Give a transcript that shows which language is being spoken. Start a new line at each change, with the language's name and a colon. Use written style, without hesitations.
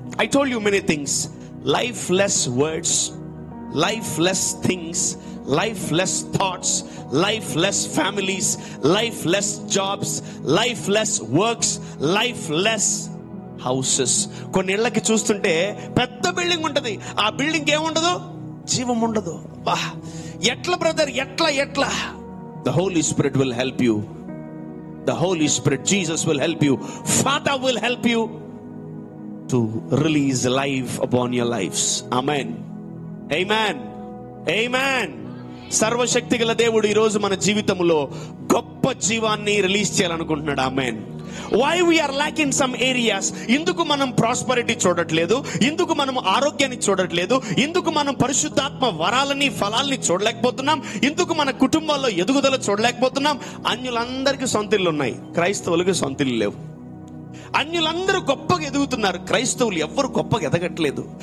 English: I told you many things. Lifeless words, lifeless things, lifeless thoughts, lifeless families, lifeless jobs, lifeless works, lifeless houses.
Telugu: కొన్ని ఇళ్ళకి చూస్తుంటే పెద్ద building ఉంటది, ఆ building ఏముండదు, జీవం ఉండదు. బా, ఎట్లా బ్రదర్, ఎట్లా?
English: The Holy Spirit will help you. The Holy Spirit, Jesus will help you. Father will help you to release life upon your lives. Amen. Amen. Amen.
Telugu: సర్వశక్తి గల దేవుడు ఈరోజు మన జీవితంలో గొప్ప జీవాన్ని release చేయాలనుకుంటున్నాడు. Amen.
English: Why we are lacking some areas?
Telugu: ఎందుకు మనం ప్రాస్పరిటీ చూడట్లేదు? ఎందుకు మనం ఆరోగ్యాన్ని చూడట్లేదు? ఎందుకు మనం పరిశుద్ధాత్మ వరాలని ఫలాల్ని చూడలేకపోతున్నాం? ఎందుకు మన కుటుంబాల్లో ఎదుగుదల చూడలేకపోతున్నాం? అన్యులందరికీ సొంత ఇల్లు ఉన్నాయి, క్రైస్తవులకి సొంత ఇల్లు లేవు. అన్యులందరూ గొప్పగా ఎదుగుతున్నారు, క్రైస్తవులు ఎవ్వరు గొప్పగా ఎదగట్లేదు.